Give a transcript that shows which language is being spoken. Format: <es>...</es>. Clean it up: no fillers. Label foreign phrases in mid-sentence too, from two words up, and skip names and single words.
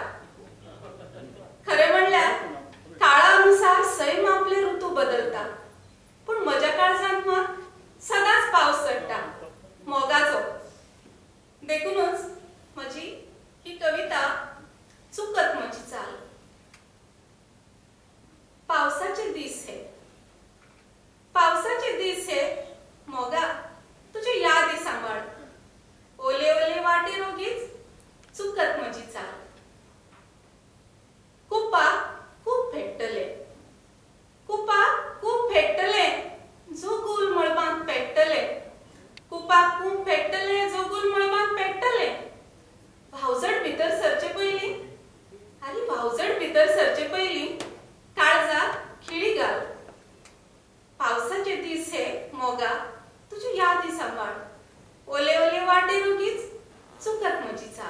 <kok>खरे म्हणल्यार काळानुसार सैम आपले ऋतू बदलता, पण म्हज्या काळजांत मात सदांच पावस चडटा, मोगाचो. देखूनच म्हजी ही कविता चुकत म्हजी चाल. पावसाचे दीस हे, पावसाचे दीस हे, मोगा तुझे यादी सांभाळ. ओले ओले वाटे रोगीच चुकत म्हजी चाल. कुपा खूप भेटले, कुपा खूप भेटले, जोगुल मळबांत पेटले. कुपा खूप भेटले, जोगुल मळबांत पेटले. भावजड भितर सरचे पयली, अरे भावजड भितर सरचे पयली काळजात खिळी घाल. पावसाचे दीस हे, मोगा तुझी यादी सांभाळ. ओले ओले वाटे रोगीच चुकत म्हजी चाल.</kok>